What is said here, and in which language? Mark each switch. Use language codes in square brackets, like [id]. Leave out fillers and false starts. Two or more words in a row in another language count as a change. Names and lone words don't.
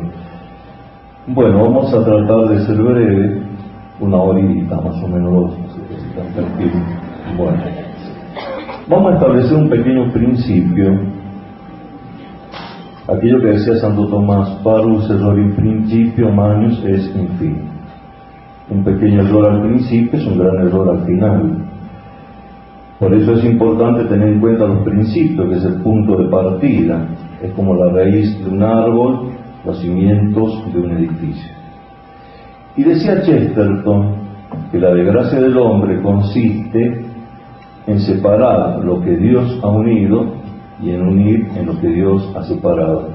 [es] Bueno, vamos a tratar de ser breve, una horita más o menos, dos, no sé si están tranquilos. Bueno, vamos a establecer un pequeño principio. Aquello que decía Santo Tomás, [la] parus error in principio, manius est in fine. [es] Un pequeño error al principio es un gran error al final. Por eso es importante tener en cuenta los principios, que es el punto de partida. Es como la raíz de un árbol, los cimientos de un edificio. Y decía Chesterton que la desgracia del hombre consiste en separar lo que Dios ha unido y en unir en lo que Dios ha separado.